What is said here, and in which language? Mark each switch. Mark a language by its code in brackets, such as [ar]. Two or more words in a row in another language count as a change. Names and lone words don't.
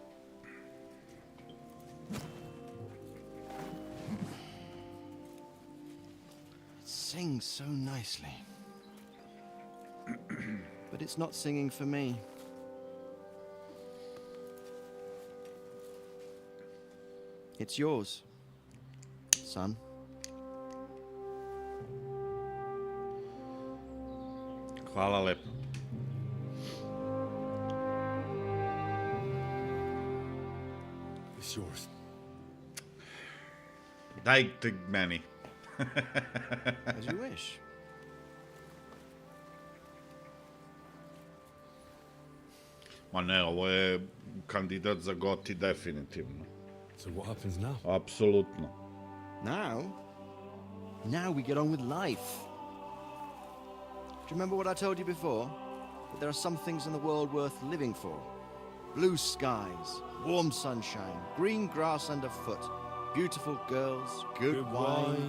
[en] It sings so nicely. But it's not singing for me. It's yours, son. [sr] Hvala lepo. [en] It's yours. [sr] Dajte meni. [en] As you wish. [sr] Ma ne, ovo je kandidat za Goti definitivno. [en] So what happens now? [sr] Apsolutno. [en] Now we get on with life. Do you remember what I told you before? That there are some things in the world worth living for. Blue skies, warm sunshine, green grass underfoot, beautiful girls, good wine,